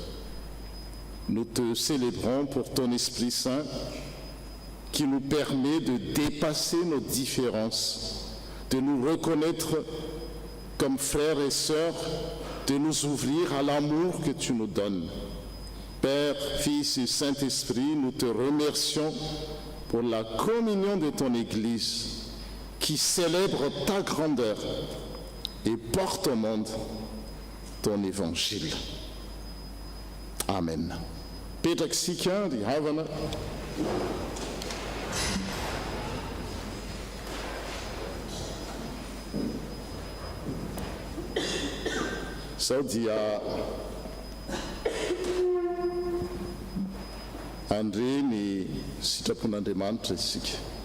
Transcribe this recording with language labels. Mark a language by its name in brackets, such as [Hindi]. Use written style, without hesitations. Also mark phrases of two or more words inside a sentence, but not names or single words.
[French] Nous te célébrons pour ton Esprit Saint qui nous permet de dépasser nos différences, de nous reconnaître comme frères et sœurs, de nous ouvrir à l'amour que tu nous donnes. Père, Fils et Saint-Esprit, nous te remercions pour la communion de ton Église qui célèbre ta grandeur et porte au monde ton évangile. Amen. [Malagasy] Petraka isika ry havana. Sao dia andre ny sitrapon'Andriamanitra isika.